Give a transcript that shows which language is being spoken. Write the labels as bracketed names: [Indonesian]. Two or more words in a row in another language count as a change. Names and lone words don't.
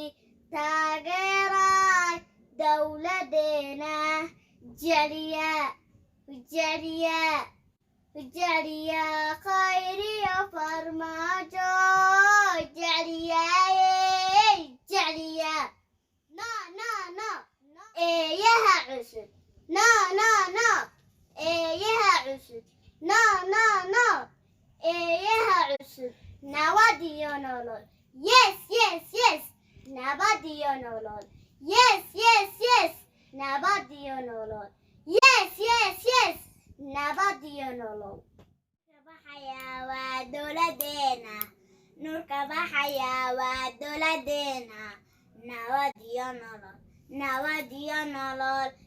[Somali] Taageeray dowladeena, jecliya jecliya jecliya khayr iyo farmaajo, jecliyaye jecliya. [English] No no no, [Somali] eeyaha cusub [English] no no no, [Somali] eeyaha cusub [English] no no no, [Somali] eeyaha cusub nabad iyo nolol [English] yes yes yes, [Somali] nabad iyo nolol [English] yes yes yes, [Somali] nabad iyo nolol [English] yes yes yes, [Somali] nabad iyo nolol. Baxaya waa dowladeena, nurka baxaya waa dowladeena, nabad iyo nolol, nabad iyo nolol.